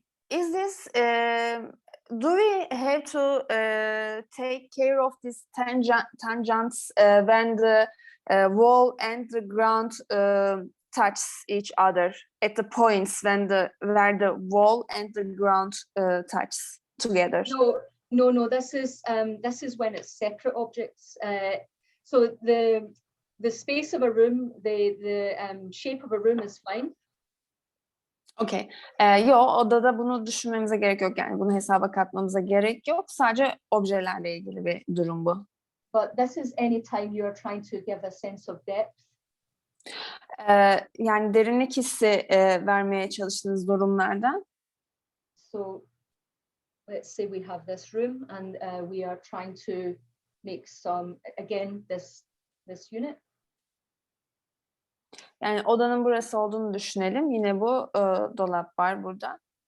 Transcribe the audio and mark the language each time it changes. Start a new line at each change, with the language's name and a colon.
English: Is this do we have to take care of these tangents when the wall and the ground touch each other at the points where the wall and the ground touch together? No. This is when it's separate objects. So the space of a room, the shape of a room is fine. Okay.
Turkish: Odada bunu düşünmemize gerek yok, yani bunu hesaba katmamıza gerek yok. Sadece objelerle ilgili bir durum bu.
English: But this is any time you are trying to give a sense of depth.
Turkish: Yani derinlik hissi vermeye çalıştığınız durumlarda.
English: So let's say we have this room and we are trying to make some, again, this unit.
Turkish: Yani odanın burası olduğunu düşünelim. Yine bu dolap var burada.